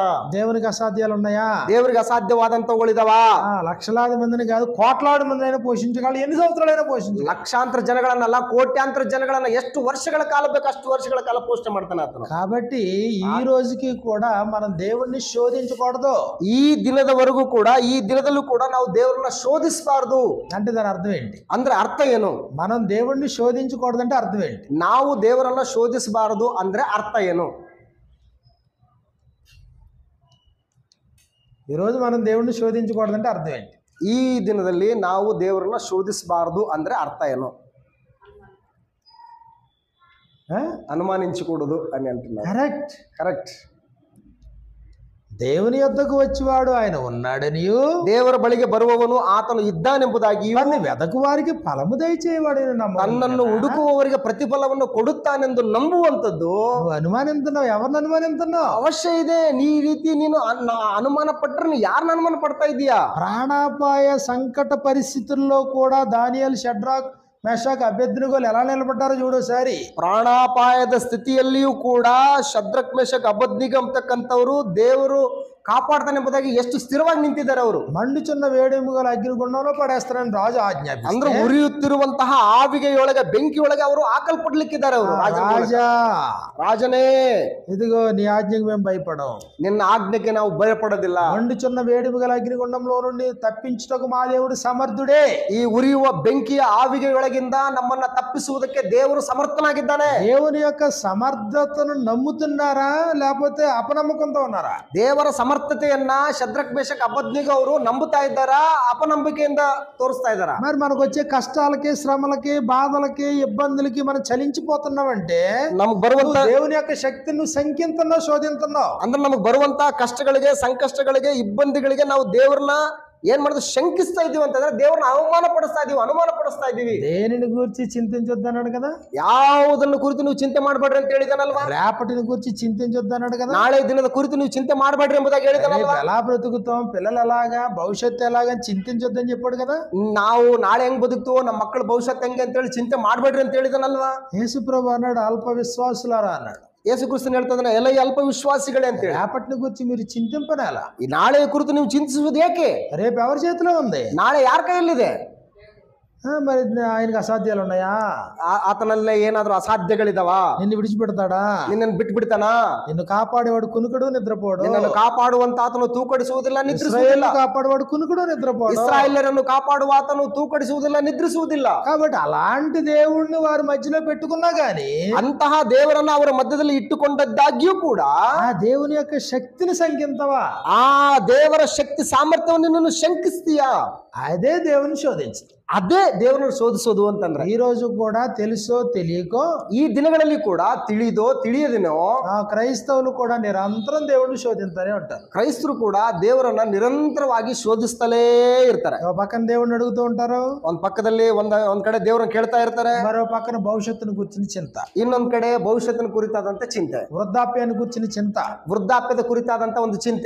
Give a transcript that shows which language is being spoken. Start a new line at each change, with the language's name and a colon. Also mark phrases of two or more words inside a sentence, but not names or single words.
Telugu: దేవునికి అసాధ్యాలు ఉన్నాయా?
Kannada: ದೇವರಿಗೆ ಅಸಾಧ್ಯವಾದಂತವುಗಳಿದಾವ.
Telugu: లక్షలాది మందిని కాదు, కోట్లాది మంది అయినా పోషించగలడు, ఎన్ని సంవత్సరాలైనా పోషించగలడు.
Kannada: ಲಕ್ಷಾಂತರ ಜನಗಳನ್ನಲ್ಲ, ಕೋಟ್ಯಾಂತರ ಜನಗಳನ್ನ ಎಷ್ಟು ವರ್ಷಗಳ ಕಾಲ ಬೇಕು ಅಷ್ಟು ವರ್ಷಗಳ ಕಾಲ ಪೋಷಣೆ ಮಾಡ್ತಾನೆ ಆತನು.
Telugu: కాబట్టి ఈ రోజుకి కూడా మనం దేవుణ్ణి శోధించకూడదు.
Kannada: ಈ ದಿನದವರೆಗೂ ಕೂಡ, ಈ ದಿನದಲ್ಲೂ ಕೂಡ ನಾವು ದೇವರನ್ನ ಶೋಧಿಸಬಾರದು.
Telugu: అంటే దాని అర్థం ఏంటి?
Kannada: ಅಂದ್ರೆ ಅರ್ಥ ಏನು?
Telugu: మనం దేవుణ్ణి శోధించకూడదు అంటే అర్థం ఏంటి?
Kannada: ನಾವು ದೇವರನ್ನ ಶೋಧಿಸಬಾರದು ಅಂದ್ರೆ ಅರ್ಥ ಏನು?
Telugu: ఈరోజు మనం దేవుణ్ణి శోధించకూడదంటే అర్థం ఏంటి?
Kannada: ಈ ದಿನದಲ್ಲಿ ನಾವು ದೇವರನ್ನ ಶೋಧಿಸಬಾರದು ಅಂದ್ರೆ ಅರ್ಥ ಏನು?
Telugu: ಅನುಮಾನಿಂಚಕೂಡದು అని అంటున్నారు. కరెక్ట్, కరెక్ట్. దేవుని యొద్దకు వచ్చేవాడు ఆయన ఉన్నాడనియు,
Kannada: ದೇವರ ಬಳಿಗೆ ಬರುವವನು ಆತನು ಇದ್ದಾನೆಂಬುದಾಗಿಯೂ,
Telugu: తన్ని వెదకు వారికి ఫలము దయచేవాడు
Kannada: ತನ್ನನ್ನು ಹುಡುಕುವವರಿಗೆ ಪ್ರತಿಫಲವನ್ನು ಕೊಡುತ್ತಾನೆಂದು ನಂಬುವಂಥದ್ದು.
Telugu: నువ్వు అనుమానిస్తున్నావు, ఎవరిని అనుమానిస్తున్నావు?
Kannada: ಅವಶ್ಯ ಇದೆ. ಈ ರೀತಿ ನೀನು ಅನುಮಾನ ಪಟ್ಟರೆ ನೀನು ಯಾರನ್ನ ಅನುಮಾನ ಪಡ್ತಾ ಇದೀಯಾ?
Telugu: ప్రాణాపాయ సంకట పరిస్థితుల్లో కూడా దానియేలు, షడ్రాక్, మెషాక్, అబేద్నెగోలు ఎలా నిలబడ్డారో చూడోసారి.
Kannada: ಪ್ರಾಣಾಪಾಯದ ಸ್ಥಿತಿಯಲ್ಲಿಯೂ ಕೂಡ ಶದ್ರಕ್, ಮೇಷಕ್, ಅಬದ್ನಿಗೋ ಅಂತಕ್ಕಂಥವ್ರು ದೇವರು ಕಾಪಾಡ್ತಾನೆ ಎಂಬುದಾಗಿ ಎಷ್ಟು ಸ್ಥಿರವಾಗಿ ನಿಂತಿದ್ದಾರೆ ಅವರು.
Telugu: మండుచున్న వేడిముగల అగ్నిగుండంలో పడేస్తారని రాజు ఆజ్ఞాపిస్తే,
Kannada: ಅಂದ್ರೆ ಉರಿಯುತ್ತಿರುವಂತಹ ಆವಿಗೆಯೊಳಗೆ, ಬೆಂಕಿಯೊಳಗೆ ಅವರು ಹಾಕಲ್ಪಡ್ಲಿಕ್ಕಿದ್ದಾರೆ. ಅವರು
Telugu: రాజా,
Kannada: ರಾಜನೇ,
Telugu: ఇదిగో నీ ఆజ్ఞకు మేము భయపడం,
Kannada: ನಿನ್ನ ಆಜ್ಞೆಗೆ ನಾವು ಭಯಪಡೋದಿಲ್ಲ.
Telugu: మండుచున్న వేడిముగల అగ్నిగుండంలో నుండి తప్పించుటకు మా దేవుడు సమర్థుడే.
Kannada: ಈ ಉರಿಯುವ ಬೆಂಕಿಯ ಆವಿಗೆಯೊಳಗಿಂದ ನಮ್ಮನ್ನ ತಪ್ಪಿಸುವುದಕ್ಕೆ ದೇವರು ಸಮರ್ಥನಾಗಿದ್ದಾನೆ.
Telugu: దేవుని యొక్క సమర్థతను నమ్ముతున్నారా లేకపోతే అపనమ్మకంతో ఉన్నారా?
Kannada: ದೇವರ ಸಮರ್ಥತೆಯನ್ನ ಶದ್ರಕ್, ಮೇಷಕ್, ಅಬದ್ನಿಗೋ ಅವರು ನಂಬುತ್ತಾ ಇದ್ದಾರಾ, ಅಪನಂಬಿಕೆಯಿಂದ ತೋರಿಸ್ತಾ ಇದ್ದಾರಾ?
Telugu: మరి మనకు వచ్చే కష్టాలకి, శ్రమలకి, బాధలకి, ఇబ్బందులకి మనం చలించిపోతున్నామంటే
Kannada: ನಮ್ಗೆ ಬರುವಂತ
Telugu: దేవుని యొక్క శక్తిని నువ్వు సంకింతున్నావు, శోధిస్తున్నావు.
Kannada: ಅಂದ್ರೆ ನಮಗ್ ಬರುವಂತ ಕಷ್ಟಗಳಿಗೆ, ಸಂಕಷ್ಟಗಳಿಗೆ, ಇಬ್ಬಂದಿಗಳಿಗೆ ನಾವು ದೇವ್ರನ್ನ ಏನ್ ಮಾಡೋದು, ಶಂಕಿಸ್ತಾ ಇದೀವಿ ಅಂತಂದ್ರೆ ದೇವ್ರನ್ನ ಅನುಮಾನ ಪಡಿಸ್ತಾ ಇದೀವಿ.
Telugu: దేనిని గురించి చింతించొద్దన్నాడు కదా?
Kannada: ಯಾವುದನ್ನು ಕುರಿತು ನೀವು ಚಿಂತೆ ಮಾಡಬೇಡ್ರಿ ಅಂತ ಹೇಳಿದಾನಲ್ವಾ?
Telugu: రేపటిని గురించి చింతించొద్దన్నాడు కదా?
Kannada: ನಾಳೆ ದಿನದ ಕುರಿತು ನೀವು ಚಿಂತೆ ಮಾಡಬೇಡ್ರಿ ಎಂಬುದಾಗಿ ಹೇಳಿದಾನಲ್ವಾ?
Telugu: ఎలా బ్రతుకుతాం, పిల్లలు ఎలాగా, భవిష్యత్తు ఎలాగా చింతించొద్దని చెప్పాడు కదా?
Kannada: ನಾವು ನಾಳೆ ಹೆಂಗ್ ಬದುಕ್ತೋ, ನಮ್ಮ ಮಕ್ಕಳ ಭವಿಷ್ಯತ್ ಹೆಂಗೆ ಅಂತ ಹೇಳಿ ಚಿಂತೆ ಮಾಡಬೇಡ್ರಿ ಅಂತ ಹೇಳಿದಾನಲ್ವಾ?
Telugu: యేసుప్రభు అన్నాడు, అల్ప విశ్వాసులారా అన్నాడు.
Kannada: ಯೇಸು ಕ್ರಿಸ್ತನ್ ಹೇಳ್ತಾನೆ, ಎಲ್ಲ ಅಲ್ಪ ವಿಶ್ವಾಸಿಗಳೇ ಅಂತೇಳಿ.
Telugu: రేపటిని గురించి మీరు చింతింపనేలా.
Kannada: ಈ ನಾಳೆಯ ಕುರಿತು ನೀವು ಚಿಂತಿಸುವುದು ಏಕೆ?
Telugu: రేపు ఎవరి చేతిలో ఉంది?
Kannada: ನಾಳೆ ಯಾರ ಕೈಯಲ್ಲಿದೆ?
Telugu: మరి ఆయనకి అసాధ్యాలు ఉన్నాయా?
Kannada: ಆತನಲ್ಲೇ ಏನಾದ್ರೂ ಅಸಾಧ್ಯಗಳಿದಾವ?
Telugu: నిన్ను విడిచిపెడతాడా?
Kannada: ನಿನ್ನನ್ನು ಬಿಟ್ಟು ಬಿಡ್ತಾನಾ?
Telugu: నిన్ను కాపాడేవాడు కునుకుడు నిద్రపోడు.
Kannada: ನಿನ್ನನ್ನು ಕಾಪಾಡುವಂತ ಆತನು ತೂಕಡಿಸುವುದಿಲ್ಲ, ನಿದ್ರಿಸುವುದಿಲ್ಲ.
Telugu: కాపాడేవాడు కునుకుడు నిద్రపోడు.
Kannada: ಇಸ್ರಾಯೇಲರನ್ನು ಕಾಪಾಡುವ ಆತನು ತೂಕಡಿಸುವುದಿಲ್ಲ, ನಿದ್ರಿಸುವುದಿಲ್ಲ.
Telugu: కాబట్టి అలాంటి దేవుణ్ణి వారి మధ్యలో పెట్టుకున్నా గాని,
Kannada: ಅಂತಹ ದೇವರನ್ನು ಅವರ ಮಧ್ಯದಲ್ಲಿ ಇಟ್ಟುಕೊಂಡದ್ದಾಗ್ಯೂ ಕೂಡ
Telugu: ఆ దేవుని యొక్క శక్తిని శంకించవా?
Kannada: ಆ ದೇವರ ಶಕ್ತಿ ಸಾಮರ್ಥ್ಯವನ್ನು ನಿನ್ನನ್ನು ಶಂಕಿಸ್ತೀಯಾ?
Telugu: అదే దేవుని శోధించు.
Kannada: ಅದೇ ದೇವರನ್ನು ಶೋಧಿಸೋದು ಅಂತಂದ್ರೆ,
Telugu: ఈ రోజు కూడా తెలుసో తెలియకో,
Kannada: ಈ ದಿನಗಳಲ್ಲಿ ಕೂಡ ತಿಳಿದೋ ತಿಳಿಯದೇನೋ
Telugu: ఆ క్రైస్తవులు కూడా నిరంతరం దేవుడిని శోధించనే ఉంటారు.
Kannada: ಕ್ರೈಸ್ತರು ಕೂಡ ದೇವರನ್ನ ನಿರಂತರವಾಗಿ ಶೋಧಿಸ್ತಲೇ ಇರ್ತಾರೆ.
Telugu: ఓ పక్కన దేవుడిని అడుగుతూ ఉంటారు,
Kannada: ಒಂದ್ ಪಕ್ಕದಲ್ಲಿ ಒಂದ್ ಕಡೆ ದೇವರನ್ನ ಕೇಳ್ತಾ ಇರ್ತಾರೆ,
Telugu: మరో పక్కన భవిష్యత్తును గురించిన చింత,
Kannada: ಇನ್ನೊಂದ್ ಕಡೆ ಭವಿಷ್ಯತ್ತಿನ ಕುರಿತಾದಂತ ಚಿಂತೆ,
Telugu: వృద్ధాప్యాన్ని గురించిన చింత,
Kannada: ವೃದ್ಧಾಪ್ಯದ ಕುರಿತಾದಂತ ಒಂದು ಚಿಂತೆ,